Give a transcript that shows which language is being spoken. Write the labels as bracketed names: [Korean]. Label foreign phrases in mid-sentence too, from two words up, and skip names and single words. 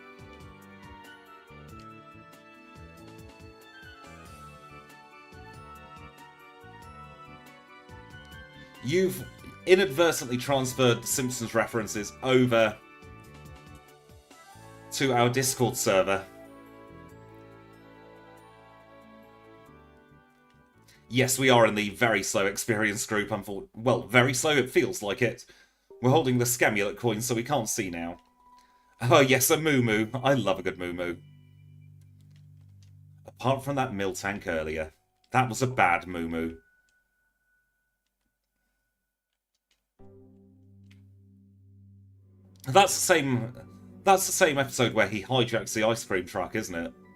[English] You've inadvertently transferred Simpsons references over to our Discord server. Yes, we are in the very slow experience group, well, very slow, it feels like it. We're holding the Scamulet coin, so we can't see now. Oh yes, a moo-moo. I love a good moo-moo. Apart from that mill tank earlier. That was a bad moo-moo. That's the same episode where he hijacks the ice cream truck, isn't it?